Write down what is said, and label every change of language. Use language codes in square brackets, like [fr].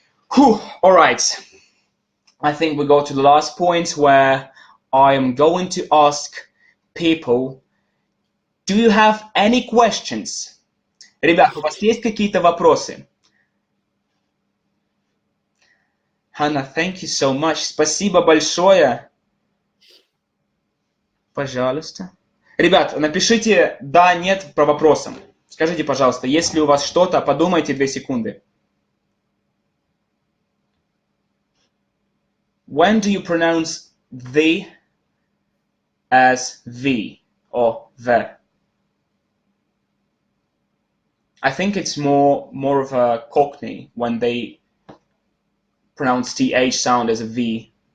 [en] All right. I think we go to the last point where I am going to ask people, do you have any questions? [ru] Ребят, у вас есть какие-то вопросы? [en] Hannah, thank you so much. [ru] Спасибо большое. Пожалуйста. Ребят, напишите да, нет по вопросам. Скажите, пожалуйста, если у вас что-то, подумайте 2 секунды. [en] When do you pronounce the as the or the? I think it's more of a Cockney when they pronounce the H sound as a V.